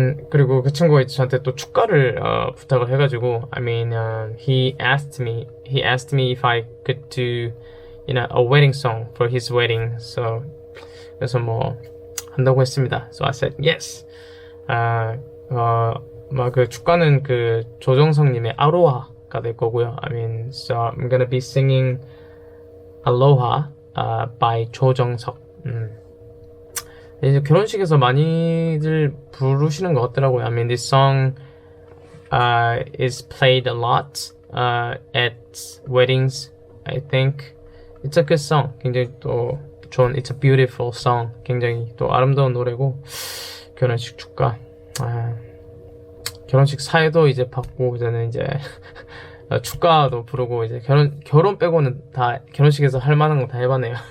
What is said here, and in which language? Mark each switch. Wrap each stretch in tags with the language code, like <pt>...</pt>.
<ko>그리고 그 친구가 이제 저한테 또 축가를 부탁을 해가지고,</ko> <en>I mean, he asked me if I could do, a wedding song for his wedding.</en> <ko>So 그래서 뭐 한다고 했습니다.</ko> <en>So I said yes.</en> <ko>그 축가는 그 조정석님의 아로하가 될 거고요.</ko> <en>I mean, so I'm gonna be singing Aloha by 조정석.</en> <ko>이제 결혼식에서 많이들 부르시는 것 같더라고요.</ko> <en>I mean, this song is played a lot at weddings. I think it's a good song.</en> <ko>굉장히 또 좋은,</ko> <en>it's a beautiful song.</en> <ko>굉장히 또 아름다운 노래고, 결혼식 축가. 결혼식 사회도 이제 받고, 저는 이제 축가도 부르고, 이제 결혼 빼고는 다 결혼식에서 할 만한 거 다 해봤네요.</ko>